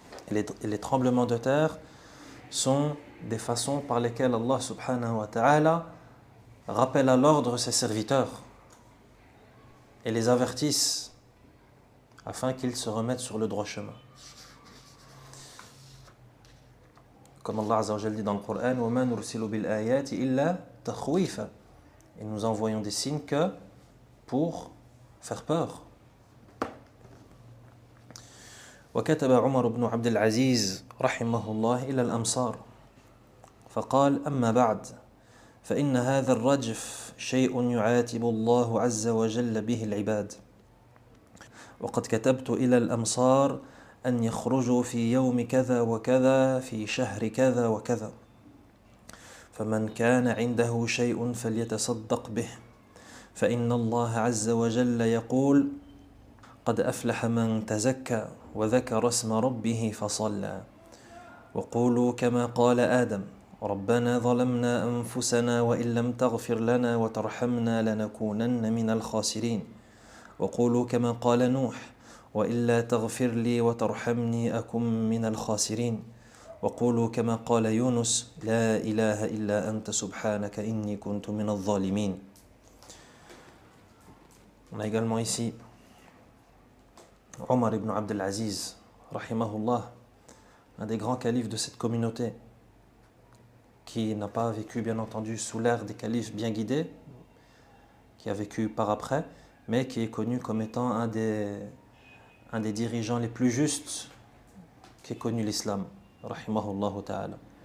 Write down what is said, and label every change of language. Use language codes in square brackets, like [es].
[fr] Et les tremblements de terre sont des façons par lesquelles Allah subhanahu wa ta'ala rappelle à l'ordre ses serviteurs et les avertissent afin qu'ils se remettent sur le droit chemin. Comme Allah Azza wa Jalla dit dans le Coran, [ar] وَمَا نُرْسِلُ بِالْآيَاتِ إِلَّا تَخْوِيفًا. [fr] Et nous envoyons des signes que pour faire peur. [ar] وكتب عمر بن عبد العزيز رحمه الله إلى الأمصار فقال أما بعد فإن هذا الرجف شيء يعاتب الله عز وجل به العباد وقد كتبت إلى الأمصار أن يخرجوا في يوم كذا وكذا في شهر كذا وكذا فمن كان عنده شيء فليتصدق به فإن الله عز وجل يقول قد أفلح من تزكى وذكر اسم ربه فصلى وقولوا كما قال آدم ربنا ظلمنا أنفسنا وإن لم تغفر لنا وترحمنا لنكونن من الخاسرين وقولوا كما قال نوح وإلا تغفر لي وترحمني أكن من الخاسرين وقولوا كما قال يونس لا إله إلا أنت سبحانك إني كنت من الظالمين. [fr] On a également ici Omar ibn Abd al-Aziz, rahimahullah, un des grands califes de cette communauté, qui n'a pas vécu bien entendu sous l'ère des califes bien guidés, qui a vécu par après, mais qui est connu comme étant un des dirigeants les plus justes qu'ait connu l'islam, rahimahullah ta'ala.